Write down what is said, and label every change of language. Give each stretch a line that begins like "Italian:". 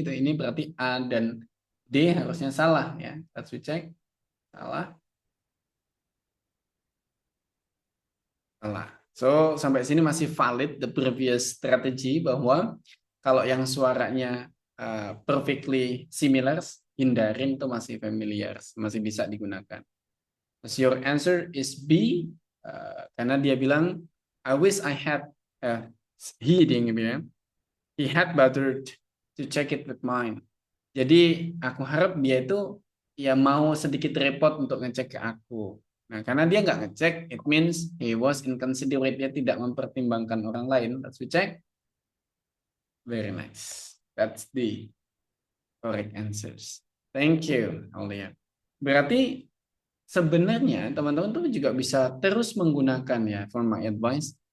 Indonesian: Itu ini berarti A dan D harusnya salah ya.
English: Let's check.
Indonesian: Salah. Salah. So sampai sini masih valid
English: the previous strategy
Indonesian: bahwa kalau yang suaranya
English: perfectly similar,
Indonesian: hindarin itu masih familiar, masih bisa digunakan.
English: So your answer is B,
Indonesian: karena dia bilang
English: I wish I had he had bothered to check it with mine.
Indonesian: Jadi aku harap dia itu ya mau sedikit repot untuk ngecek ke aku. Nah, karena dia nggak ngecek,
English: it means he was inconsiderate,
Indonesian: dia tidak mempertimbangkan orang lain.
English: Let's check. Very nice. That's the correct answers. Thank you, Aulia.
Indonesian: Berarti sebenarnya teman-teman tuh juga bisa terus menggunakan ya
English: for my advice.